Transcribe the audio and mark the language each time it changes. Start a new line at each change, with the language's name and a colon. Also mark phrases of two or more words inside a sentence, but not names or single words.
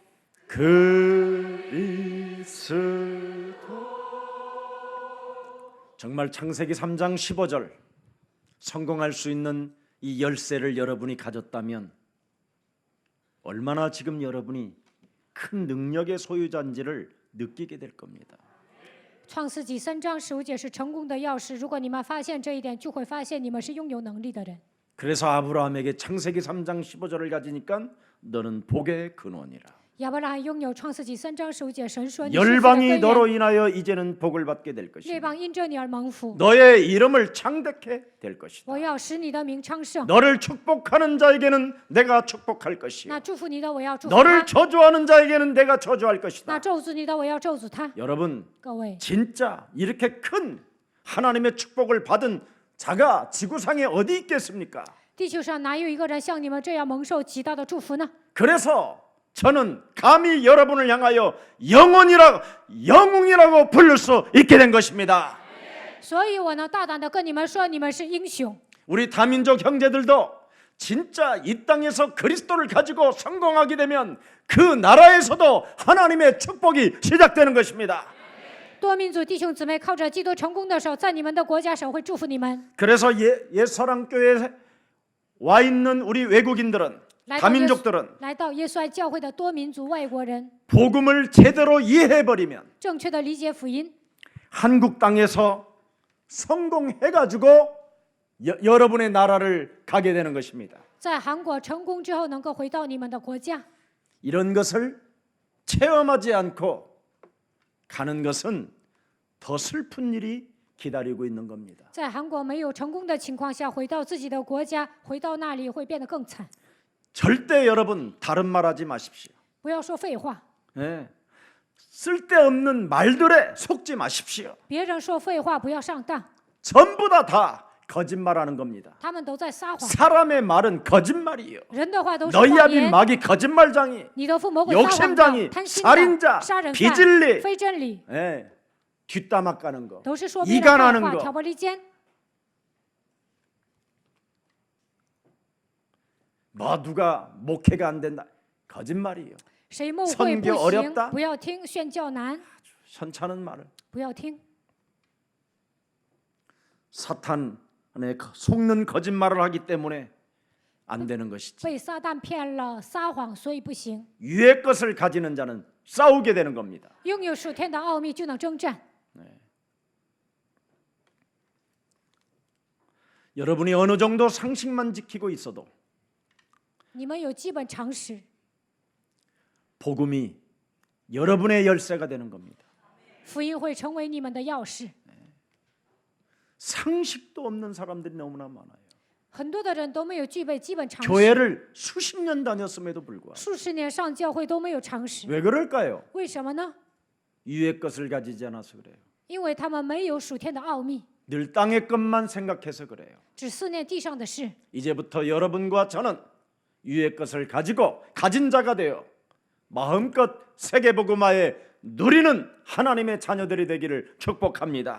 Korean: 그리스도 정말 창세기 3장 15절 성공할 수 있는 이 열쇠를 여러분이 가졌다면 얼마나 지금 여러분이 큰 능력의 소유자인지를 느끼게 될 겁니다.
Chinese: 创世纪3章15节是成功的钥匙。如果你们发现这一点，就会发现你们是拥有能力的人。
Korean: 그래서 아브라함에게 창세기 3장 15절을 가지니까 너는 복의 근원이라.
Chinese: 亚伯拉罕拥有创世纪3章15节，神说你是福的
Korean: 열방이
Chinese: 根
Korean: 너로
Chinese: 源，
Korean: 인하여 이제는 복을 받게 될
Chinese: 列
Korean: 것이다.
Chinese: 邦因着你而蒙福。
Korean: 너의 이름을 창대케 될 것이다.
Chinese: 我要使你的名昌盛。
Korean: 너를 축복하는 자에게는 내가 축복할 것이요.
Chinese: 那祝福你的，我要祝福
Korean: 너를
Chinese: 他；
Korean: 저주하는 자에게는 내가 저주할
Chinese: 那
Korean: 것이다.
Chinese: 咒诅你的，我要咒诅他。
Korean: 여러분,
Chinese: 各位，
Korean: 진짜 이렇게 큰 하나님의 축복을 받은 자가 지구상에 어디 있겠습니까?
Chinese: 地球上哪有一个人像你们这样蒙受极大的祝福呢？
Korean: 그래서 저는 감히 여러분을 향하여 영웅이라고 부를 수 있게 된 것입니다.
Chinese: 所以我能大胆的跟你们说，你们是英雄。
Korean: 우리 다민족 형제들도 진짜 이 땅에서 그리스도를 가지고 성공하게 되면 그 나라에서도 하나님의 축복이 시작되는 것입니다.
Chinese: 多民族弟兄姊妹靠着基督成功的时候，在你们的国家神会祝福你们。
Korean: 그래서 옛사랑교회에 와 있는 우리 외국인들은
Chinese: 来到耶稣
Korean: 다민족들은
Chinese: 来到耶稣爱教会的多民族外国人，
Korean: 복음을 제대로 이해해버리면
Chinese: 正确的理解福音，
Korean: 한국 땅에서 성공해가지고 여러분의 나라를 가게 되는 것입니다.
Chinese: 在韩国成功之后，能够回到你们的国家。
Korean: 이런 것을 체험하지 않고 가는 것은 더 슬픈 일이 기다리고 있는 겁니다.
Chinese: 在韩国没有成功的情况下，回到自己的国家，回到那里会变得更惨。
Korean: 절대 여러분 다른 말하지 마십시오.
Chinese: 不要说废话，
Korean: 예. 쓸데없는 말들에 속지 마십시오.
Chinese: 别人说废话不要上当，
Korean: 전부 다 거짓말하는 겁니다.
Chinese: 他们都在撒谎。
Korean: 사람의 말은 거짓말이에요.
Chinese: 人的话都是
Korean: 너희
Chinese: 谎
Korean: 아비
Chinese: 言，
Korean: 마귀 거짓말장이
Chinese: 你的父魔鬼撒谎
Korean: 욕심장이
Chinese: 的、贪心
Korean: 살인자
Chinese: 的、杀人
Korean: 비질리
Chinese: 犯、非真理，
Korean: 예. 뒷담화 까는 거
Chinese: 都是说别人坏
Korean: 이간하는
Chinese: 话、
Korean: 거
Chinese: 挑拨离间。
Korean: 뭐 누가 목회가 안 된다 거짓말이에요.
Chinese: 谁牧会
Korean: 선교
Chinese: 不行
Korean: 어렵다 ，
Chinese: 不要听；宣教难，
Korean: 현찮은 말을
Chinese: 不要听。
Korean: 사탄에 속는 거짓말을 하기 때문에 안 되는 것이지.
Chinese: 被撒旦骗了，撒谎，所以不行。
Korean: 위의 것을 가지는 자는 싸우게 되는 겁니다.
Chinese: 拥有属天的奥秘就能征战。
Korean: 여러분이 어느 정도 상식만 지키고 있어도
Chinese: 你们有基本常识，
Korean: 복음이 여러분의 열쇠가 되는 겁니다.
Chinese: 福音会成为你们的钥匙。
Korean: 상식도 없는 사람들이 너무나 많아요.
Chinese: 很多的人都没有具备基本常识，
Korean: 교회를 수십 년 다녔음에도 불구하고
Chinese: 数十年上教会都没有常识，
Korean: 왜 그럴까요?
Chinese: 为什么呢？
Korean: 위의 것을 가지지 않아서 그래요.
Chinese: 因为他们没有属天的奥秘，
Korean: 늘 땅의 것만 생각해서 그래요.
Chinese: 只思念地上的事。
Korean: 이제부터 여러분과 저는 위의 것을 가지고 가진 자가 되어 마음껏 세계복음화에 누리는 하나님의 자녀들이 되기를 축복합니다.